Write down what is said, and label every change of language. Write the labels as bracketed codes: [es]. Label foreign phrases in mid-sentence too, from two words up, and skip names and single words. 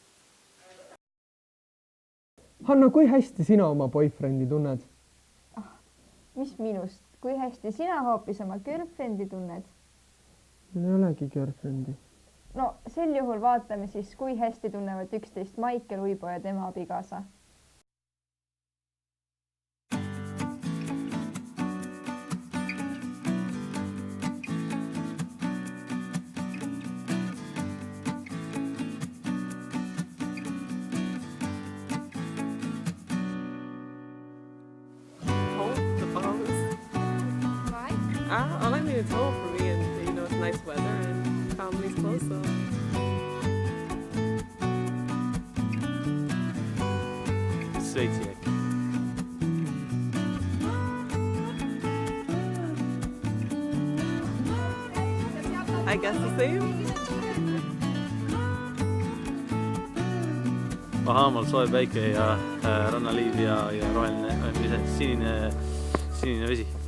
[et] Hanna, kui hästi sina oma boyfriendi tunned? Mis minust? Kui hästi sina hoopis oma girlfriendi tunned? Meil ei olegi girlfriendi. No sel juhul vaatame siis, kui hästi tunnevad üksteist Maikel Uibo ja tema abikaasa. [en] All I need is home for me, and it's nice weather and family's close. So. Sveitsijak. I guess the same. [et] Bahamaal soe päike ja rannaliiv ja roheline, sinine vesi.